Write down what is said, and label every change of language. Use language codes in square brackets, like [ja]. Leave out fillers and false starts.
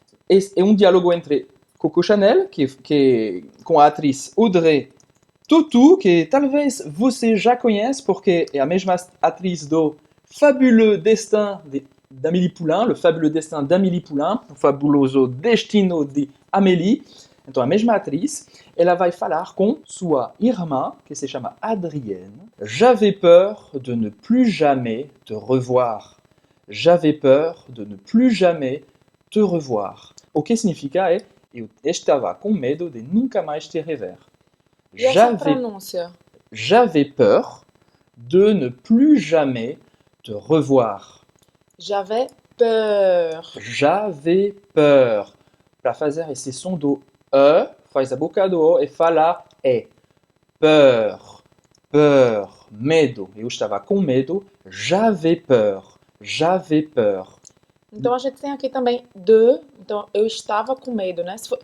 [pt] É um diálogo entre Coco Chanel, com a atriz Audrey Tautou, que talvez você já conhece, porque é a mesma atriz do Fabuleux Destin d'Amélie Poulain, le Fabuleux Destin d'Amélie Poulain, o fabuloso destino de Amélie. Então, a mesma atriz, ela vai falar com sua irmã, que se chama Adrienne. [fr] J'avais peur de ne plus jamais te revoir. J'avais peur de ne plus jamais te revoir. [pt] O que significa é, eu estava com medo de nunca mais te rever. E essa pronúncia? [fr] J'avais peur de ne plus jamais te revoir. J'avais peur. J'avais peur. [pt] Para fazer esse som do E, faz a boca do O e fala E. [fr] Peur, peur, [pt] medo. Eu estava com medo. [fr] J'avais peur, j'avais peur. [pt] Então a gente tem aqui também de, então eu estava com medo, né?